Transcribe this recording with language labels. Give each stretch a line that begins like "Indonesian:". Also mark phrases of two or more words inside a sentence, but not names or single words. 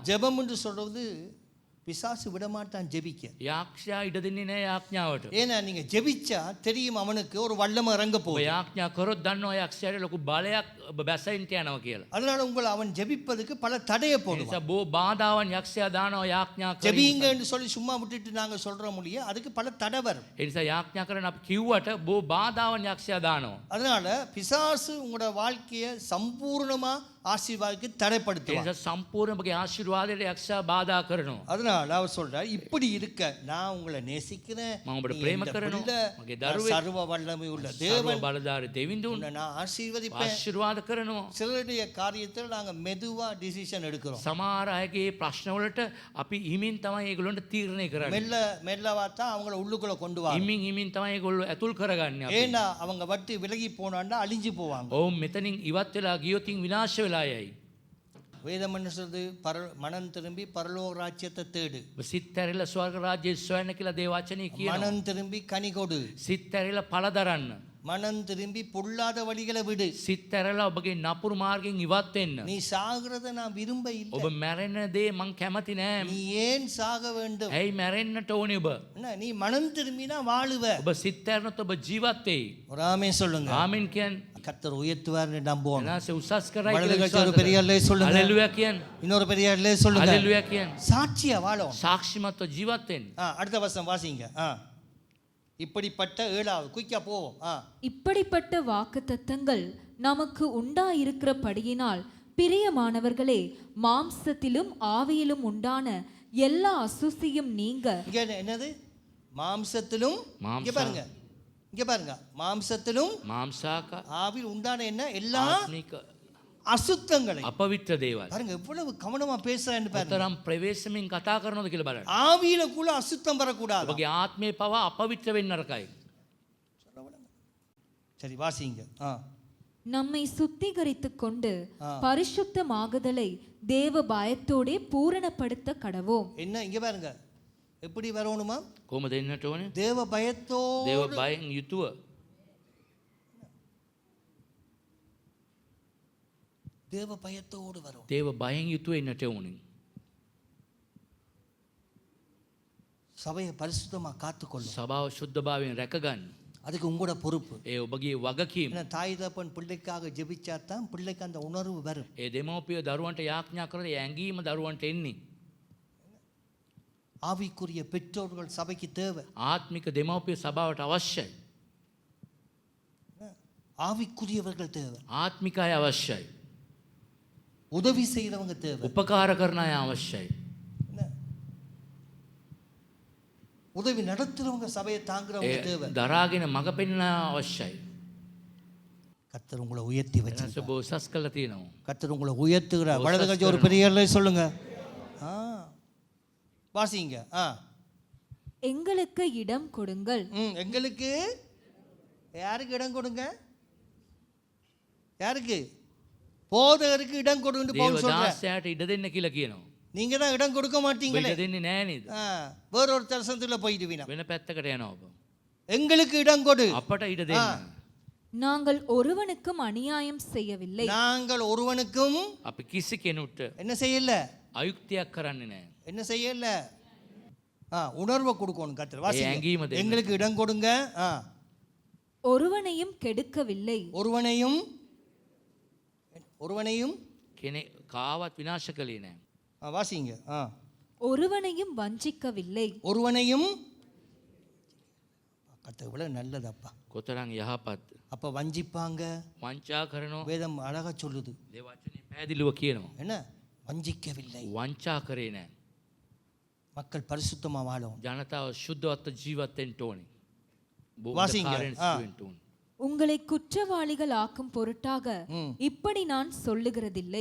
Tamil: ஜெபம் என்று சொல்றது பிசாசு விடமாட்டான் ஜெபிக்க.
Sinhala: යාක්ෂයා ඉඩ දෙන්නේ නැහැ යාඥාවට.
Tamil: ஏன்னா நீங்க ஜெபிச்சா தெரியும் அவனுக்கு ஒரு வல்லமை இறங்க
Sinhala: ඔබ
Tamil: போகுது.
Sinhala: යාඥා කරොත් දන්නවා යාක්ෂයාට ලොකු බලයක් ඔබ බැසෙන්න යනවා කියලා.
Tamil: அதனால உங்களை அவன் ஜெபிப்பதுக்கு பல தடையை
Sinhala: ඒ
Tamil: போடுவான்.
Sinhala: නිසා බෝ බාධාවන් යක්ෂයා දානවා යාඥා කරේ.
Tamil: ஜெபிங்கன்னு சொல்லி சும்மா விட்டுட்டு நாங்க சொல்ற முடியும், அதுக்கு பல தடை வரும்.
Sinhala: ඒ නිසා යාඥා කරන අපි කිව්වට බෝ බාධාවන් යක්ෂයා දානවා.
Tamil: அதனால பிசாசு உங்களோட வாழ்க்கையை சம்பூர்ணமா ஆசீர்வாதத்துக்கு
Sinhala: ඒ
Tamil: தடைப்படுத்துவான்.
Sinhala: නිසා සම්පූර්ණ ඔබගේ ආශිර්වාදයට යක්ෂයා බාධා කරනවා.
Tamil: அதனால அவர் சொல்றார், இப்படி இருக்க நான் உங்களை நேசிக்கிறேன்,
Sinhala: මම ඔබට
Tamil: நீ
Sinhala: ප්‍රේම
Tamil: என்
Sinhala: කරනවා.
Tamil: பிள்ளை,
Sinhala: මගේ
Tamil: நான்
Sinhala: දරුවෙක්.
Tamil: சர்வ வல்லமை உள்ள
Sinhala: සර්ව
Tamil: தேவன்,
Sinhala: බලධාරී දෙවිඳුන්
Tamil: உன்னை நான் ஆசீர்வதிப்பேன்.
Sinhala: ආශිර්වාද කරනවා.
Tamil: சிலருடைய காரியத்தில் நாங்க மெதுவா டிசிஷன் எடுக்கிறோம்.
Sinhala: සමහර අයගේ ප්‍රශ්නවලට අපි හිමින් තමයි ඒගොල්ලන්ට තීරණය කරන්නේ.
Tamil: மெல்லவா தான் அவங்கள உள்ளுக்குள்ள கொண்டு வா.
Sinhala: හිමින් තමයි ඒගොල්ලෝ ඇතුල් කරගන්නේ අපි.
Tamil: ஏன்னா அவங்க வட்டி விலகி போனாண்டா அழிஞ்சு போவாங்க.
Sinhala: ඔවුන් මෙතනින් ඉවත් වෙලා ගියොත් විනාශ වෙලා යයි.
Tamil: வேதம் என்ன சொல்லுது? மனம் திரும்பி பரலோக ராஜ்யத்தை தேடு.
Sinhala: සිත් ඇරිලා ස්වර්ග රාජ්‍යය සොයන්න කියලා දේ වචනේ කියනවා.
Tamil: மனம் திரும்பி கனி கொடு.
Sinhala: සිත් ඇරිලා පළ දරන්න.
Tamil: மனம் திரும்பி பொல்லாத வழிகளை விடு.
Sinhala: සිත් ඇරලා ඔබගේ නපුරු මාර්ගෙන් ඉවත් වෙන්න.
Tamil: நீ சாகிறத நான் விரும்ப இல்லை.
Sinhala: ඔබ මැරෙන දේ මං කැමති නෑ.
Tamil: நீ ஏன் சாக வேண்டும்?
Sinhala: ඇයි මැරෙන්නට ඕනේ ඔබ?
Tamil: என்ன நீ மனம் திரும்பினா வாழுவ.
Sinhala: ඔබ සිත් ඇරනොත් ඔබ ජීවත් වෙයි.
Tamil: ஒரு ஆமென் சொல்லுங்க.
Sinhala: ආමෙන් කියන්න.
Tamil: கர்த்தர் உயர்த்துவார்னு நம்புவோம்.
Sinhala: එනාසේ උසස් කරයි
Tamil: வலது
Sinhala: කියලා
Tamil: கட்சி ஒரு
Sinhala: විශ්වාස
Tamil: பெரிய
Sinhala: කරන්න.
Tamil: அல்லே சொல்லுங்க.
Sinhala: හලෙලුයා කියන්න.
Tamil: இன்னொரு பெரிய அல்லே சொல்லுங்க.
Sinhala: හලෙලුයා කියන්න.
Tamil: சாட்சியா வாழும்.
Sinhala: සාක්ෂිමත්ව ජීවත් වෙන්න.
Tamil: அடுத்த வசனம் வாசிங்க. இப்படிப்பட்ட 7வது குயிக்கா போவோம். இப்படிப்பட்ட வாக்குத்தத்தங்கள் நமக்கு உண்டாயிருக்கிறபடியினால் பிரியமானவர்களே, மாம்சத்திலும் ஆவியிலும் உண்டான எல்லா அசுசியும் நீங்க. இங்க என்னது? மாம்சத்திலும், இங்க பாருங்க, இங்க பாருங்க, மாம்சத்திலும்
Sinhala: මාංශාක
Tamil: ஆவியில் உண்டான என்ன எல்லா
Sinhala: ආත්මික
Tamil: அசுத்தங்களை
Sinhala: අපවිත්‍ර දේවල්.
Tamil: பாருங்க எவ்வளவு கவனமா பேசுறான்னு பாருங்க.
Sinhala: තරම් ප්‍රවේශමින් කතා කරනවද කියලා බලන්න.
Tamil: ஆவியில கூட அசுத்தம் வரக்கூடாது.
Sinhala: ඔබගේ ආත්මේ පවා අපවිත්‍ර වෙන්න නරකයි.
Tamil: சரி வாசிங்க. நம்மை சுத்திகரித்துக் கொண்டு பரிசுத்தமாகுதலை தேவ பயத்தோடே பூரணப்படுத்த கடவோம். என்ன இங்க பாருங்க, எப்படி வரணுமா?
Sinhala: කොහොමද එන්නට ඕනේ?
Tamil: தேவ பயத்தோடு,
Sinhala: දේව බයෙන් යුතුව.
Tamil: தேவ பயத்தோடு வரும்.
Sinhala: දේව බයෙන් යුතුව එන්නට ඕනේ.
Tamil: சபையை பரிசுத்தமா காத்துக்கொள்ளும்.
Sinhala: සභාව ශුද්ධභාවයෙන් රැකගන්න.
Tamil: அதுக்கு உங்களோட பொறுப்பு.
Sinhala: ඒ ඔබගේ වගකීම.
Tamil: ஏன்னா தாய் தகப்பன் பிள்ளைக்காக ஜெபிச்சாதான் பிள்ளைக்கு அந்த உணர்வு வரும்.
Sinhala: ඒ දෙමව්පිය දරුවන්ට යාඥා කරලා ඒ ඇඟීම දරුවන්ට එන්නේ.
Tamil: ஆவிக்குரிய பெற்றோர்கள் சபைக்கு தேவை.
Sinhala: ආත්මික දෙමව්පිය සභාවට අවශ්‍යයි.
Tamil: ஆவிக்குரியவர்கள் தேவை.
Sinhala: ආත්මික අය අවශ්‍යයි.
Tamil: உதவி செய்கிறவங்க தேவை.
Sinhala: උපකාර කරන අය අවශ්‍යයි.
Tamil: உதவி நடத்துறவங்க சபையை தாங்குறவங்க தேவை.
Sinhala: දරාගෙන මඟ පෙන්වන අවශ්‍යයි.
Tamil: கர்த்தர் உங்களை உயர்த்தி
Sinhala: එනස
Tamil: வச்சிருக்கார்.
Sinhala: ඔබ උසස් කළා තියෙනවා.
Tamil: கர்த்தர் உங்களை உயர்த்துகிறார். வலது கட்சி ஒரு பெரிய அல்லே சொல்லுங்க. வாசிங்க. எங்களுக்கு இடம் கொடுங்கள். எங்களுக்கு யாருக்கு இடம் கொடுங்க? யாருக்கு? போதகருக்கு இடம் கொடுன்னு பவுல் சொல்றார்.
Sinhala: දේවදාසයාට ඉඩ දෙන්න කියලා කියනවා.
Tamil: நீங்க தான் இடம் கொடுக்க மாட்டீங்களே.
Sinhala: ඉඩ දෙන්නේ නැහැ නේද?
Tamil: வேற ஒரு தரிசனத்துல போயிடுவீங்க.
Sinhala: වෙන පැත්තකට යනවා ඔබ.
Tamil: எங்களுக்கு இடம் கொடு.
Sinhala: අපට ඉඩ දෙන්න.
Tamil: நாங்கள் ஒருவனுக்கும் அநியாயம் செய்யவில்லை. நாங்கள் ஒருவனுக்கும்
Sinhala: අපි කිසි කෙනෙකුට
Tamil: என்ன செய்யல?
Sinhala: අයුක්තියක් කරන්නේ නැහැ.
Tamil: என்ன செய்யல? உணர்வை கொடுக்கணும் கர்த்தர். வாசிங்க.
Sinhala: ඇඟීම දෙන්න.
Tamil: எங்களுக்கு இடம் கொடுங்க. ஒருவனையும் கெடுக்கவில்லை. ஒருவனையும்
Sinhala: කෙනෙක් කාවත් විනාශ කළේ නැහැ.
Tamil: வாசிங்க. ஒருவனையும் வஞ்சிக்கவில்லை. ஒருவனையும் கர்த்தர் விட நல்லதப்பா.
Sinhala: කොතරම් යහපත්.
Tamil: அப்ப வஞ்சிப்பாங்க.
Sinhala: වංචා කරනවා.
Tamil: வேதம் அழகா சொல்லுது.
Sinhala: ඒ වචනේ පැහැදිලිව කියනවා.
Tamil: என்ன? வஞ்சிக்கவில்லை.
Sinhala: වංචා කරේ නැහැ.
Tamil: மக்கள் பரிசுத்தமா வாழும்.
Sinhala: ජනතාව ශුද්ධවත්ව ජීවත් වෙන්න ඕනේ.
Tamil: வாசிங்க.
Sinhala: වෙන්න ඕනේ.
Tamil: உங்களை குற்றவாளிகள் ஆக்கும் பொருட்டாக இப்படி நான் சொல்லுகிறதில்லை.